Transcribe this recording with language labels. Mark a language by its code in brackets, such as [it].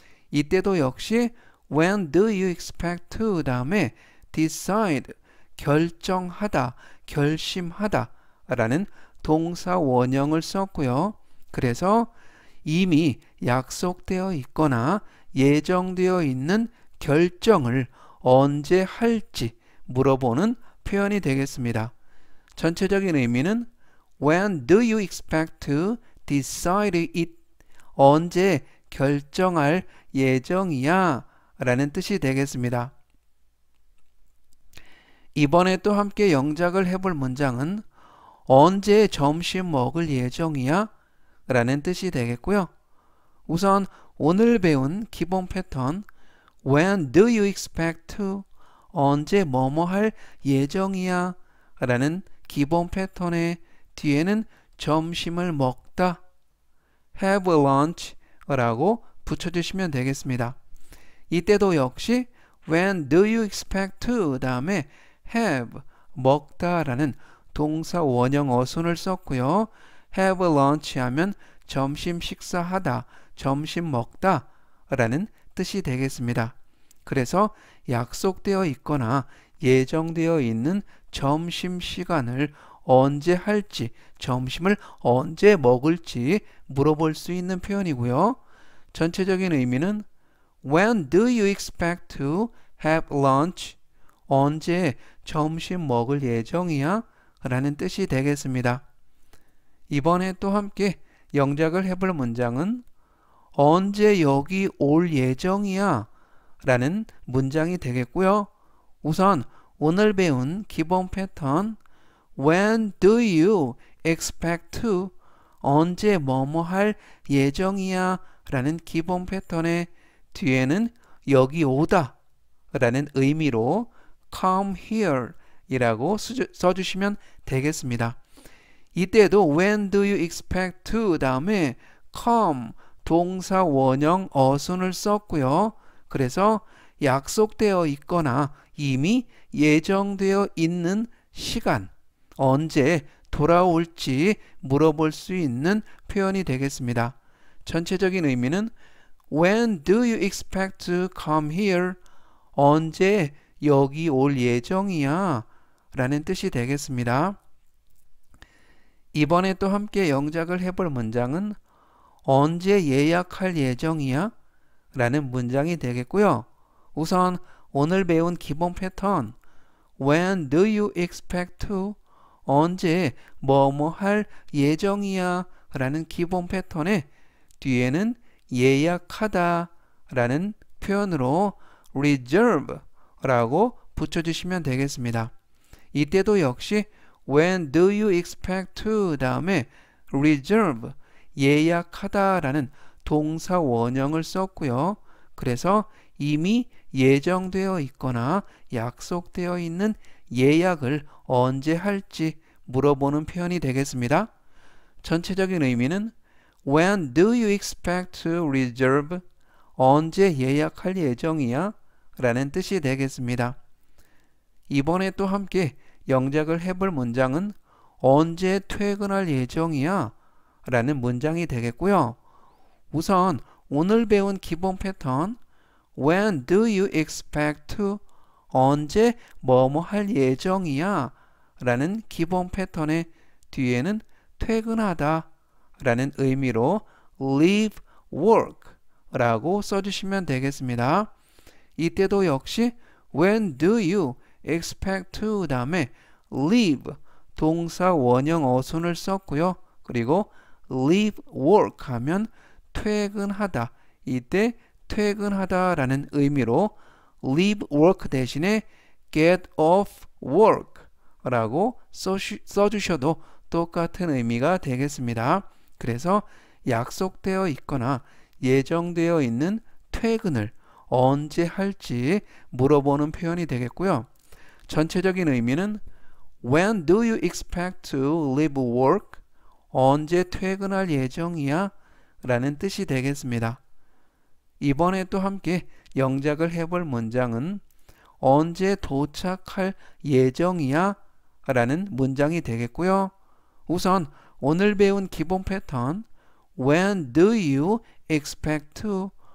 [ko] 이때도 역시 when do you expect to 다음에 decide 결정하다, 결심하다 라는 동사 원형을 썼고요. 그래서 이미 약속되어 있거나 예정되어 있는 결정을 언제 할지 물어보는 표현이 되겠습니다. [en] 전체적인 의미는 When do you expect to decide it? [ko] 언제 결정할 예정이야? 라는 뜻이 되겠습니다. 이번에 또 함께 영작을 해볼 문장은 언제 점심 먹을 예정이야? 라는 뜻이 되겠고요. [en] 우선 오늘 배운 기본 패턴 When do you expect to? [ko] 언제 뭐뭐 할 예정이야? 라는 기본 패턴의 뒤에는 점심을 먹다 have lunch 라고 붙여주시면 되겠습니다. [en] 이때도 역시 When do you expect to? [ko] 다음에 have 먹다 라는 동사 원형 어순을 썼고요. have lunch 하면 점심 식사하다, 점심 먹다 라는 뜻이 되겠습니다. 그래서 약속되어 있거나 예정되어 있는 점심시간을 언제 할지, 점심을 언제 먹을지 물어볼 수 있는 표현이고요. [en] 전체적인 의미는 When do you expect to have lunch? [ko] 언제 점심 먹을 예정이야? 라는 뜻이 되겠습니다. 이번에 또 함께 영작을 해볼 문장은 언제 여기 올 예정이야? 라는 문장이 되겠고요. [en] 우선 오늘 배운 기본 패턴 When do you expect to? [ko] 언제 뭐뭐 할 예정이야? 라는 기본 패턴의 뒤에는 여기 오다 라는 의미로 come here 이라고 써주시면 되겠습니다. 이때도 when do you expect to 다음에 come 동사 원형 어순을 썼고요. 그래서 약속되어 있거나 이미 예정되어 있는 시간, 언제 돌아올지 물어볼 수 있는 표현이 되겠습니다. [en] 전체적인 의미는 When do you expect to come here? [ko] 언제 여기 올 예정이야? 라는 뜻이 되겠습니다. 이번에 또 함께 영작을 해볼 문장은 언제 예약할 예정이야? 라는 문장이 되겠고요. [en] 우선 오늘 배운 기본 패턴 When do you expect to? [ko] 언제 뭐뭐 할 예정이야? 라는 기본 패턴의 뒤에는 예약하다 라는 표현으로 reserve 라고 붙여주시면 되겠습니다. [en] 이때도 역시 When do you expect to? [ko] 다음에 reserve 예약하다 라는 동사 원형을 썼고요. 그래서 이미 예정되어 있거나 약속되어 있는 예약을 언제 할지 물어보는 표현이 되겠습니다. [en] 전체적인 의미는 When do you expect to reserve? [ko] 언제 예약할 예정이야? 라는 뜻이 되겠습니다. 이번에 또 함께 영작을 해볼 문장은 언제 퇴근할 예정이야? 라는 문장이 되겠고요. 우선 [en] 오늘 배운 기본 패턴 When do you expect to? [ko] 언제 뭐뭐 할 예정이야? 라는 기본 패턴의 뒤에는 퇴근하다 라는 의미로 leave work 라고 써주시면 되겠습니다. 이때도 역시 when do you expect to 다음에 leave 동사 원형 어순을 썼고요. 그리고 leave work 하면 퇴근하다. 이때 퇴근하다 라는 의미로 leave work 대신에 get off work 라고 써주셔도 똑같은 의미가 되겠습니다. 그래서 약속되어 있거나 예정되어 있는 퇴근을 언제 할지 물어보는 표현이 되겠고요. [en] 전체적인 의미는 When do you expect to leave work? [ko] 언제 퇴근할 예정이야? 라는 뜻이 되겠습니다. 이번에 또 함께 영작을 해볼 문장은 언제 도착할 예정이야? 라는 문장이 되겠고요. [en] 우선 오늘 배운 기본 패턴 When do you expect to?